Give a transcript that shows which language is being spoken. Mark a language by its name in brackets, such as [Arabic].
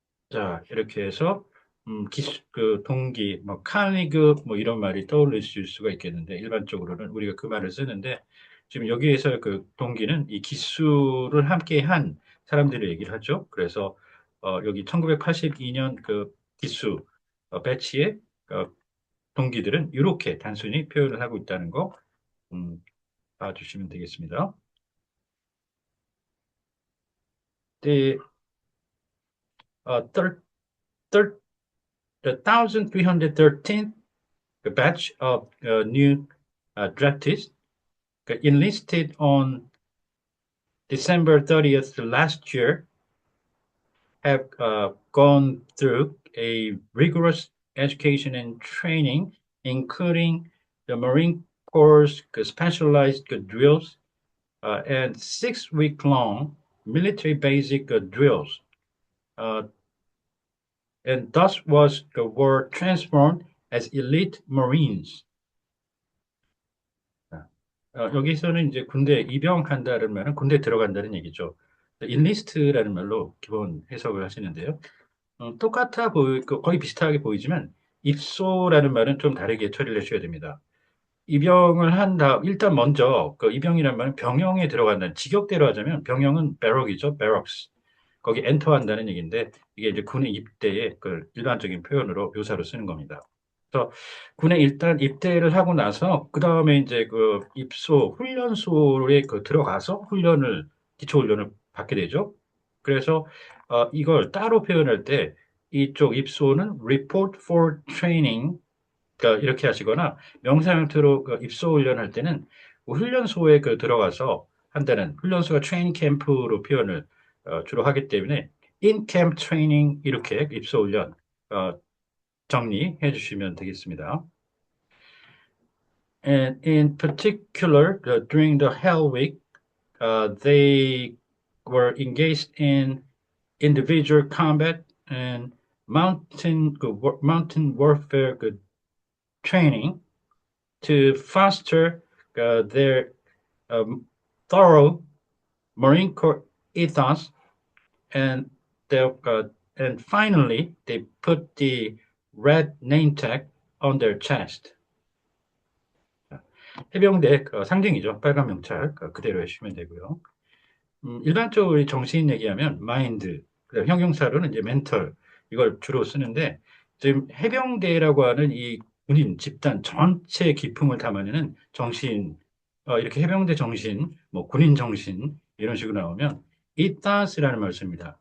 [Korean] 자, 이렇게 해서 그 동기, 뭐 카니그 뭐 이런 말이 떠올리실 수가 있겠는데 일반적으로는 우리가 그 말을 쓰는데 지금 여기에서 그 동기는 이 기수를 함께 한 사람들의 얘기를 하죠. 그래서 여기 1982년 그 기수 배치의 어, 동기들은 이렇게 단순히 표현을 하고 있다는 거 음, 봐주시면 되겠습니다. [English] The third, third, the 1313th batch of new draftees enlisted on December 30th last year have gone through a rigorous education and training, including the Marine Corps specialized drills and 6 week long military basic drills, uh, and thus were transformed as elite Marines. [Korean] 여기서는 이제 군대 입영한다는 말은 군대 들어간다는 얘기죠. 인리스트라는 말로 기본 해석을 하시는데요. 똑같아 거의 비슷하게 보이지만 입소라는 말은 좀 다르게 처리를 해줘야 됩니다. 입영을 한 다음 일단 먼저 그 입영이라는 말은 병영에 들어간다는 직역대로 하자면 병영은 배럭이죠, 배럭스. 거기 엔터한다는 얘기인데 이게 이제 군의 입대의 그 일반적인 표현으로 묘사로 쓰는 겁니다. 그래서 군에 일단 입대를 하고 나서 그 다음에 이제 그 입소 훈련소에 그 들어가서 기초 훈련을 받게 되죠. 그래서 이걸 따로 표현할 때 이쪽 입소는 report for training 그러니까 이렇게 하시거나 명사 형태로 그 입소 훈련할 때는 그 훈련소에 그 들어가서 한다는 훈련소가 트레이닝 캠프로 표현을 주로 하기 때문에 in camp training 이렇게 입소 훈련 정리해 주시면 되겠습니다. [English] And in particular, during the Hell Week, they were engaged in individual combat and mountain warfare training to foster their um, thorough Marine Corps ethos, and and finally they put the red name tag on their chest. [Korean] 해병대 상징이죠. 빨간 명찰 그대로 해주시면 되고요. 일반적으로 우리 정신 얘기하면 마인드, 그다음 형용사로는 이제 멘털 이걸 주로 쓰는데 지금 해병대라고 하는 이 군인 집단 전체 기품을 담아내는 정신, 이렇게 해병대 정신, 뭐 군인 정신 이런 식으로 나오면 ethos라는 말을 씁니다.